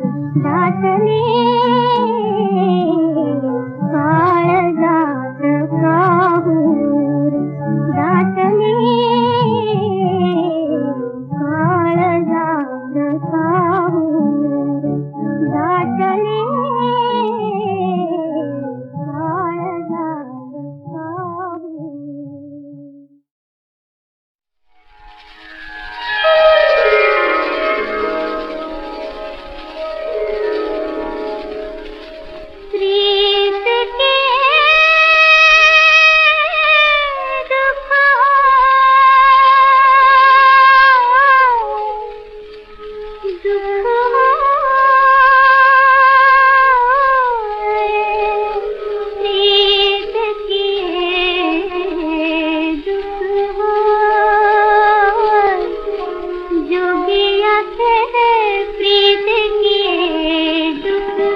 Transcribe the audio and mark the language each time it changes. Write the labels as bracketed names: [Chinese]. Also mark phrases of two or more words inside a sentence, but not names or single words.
[Marathi] दाटले काळजात काहूर दाटले काळजात काहूर दाटले काळजात काहूर [Hindi] प्रीत के दुख प्रीत के दुख जोगिया से प्रीत के दुख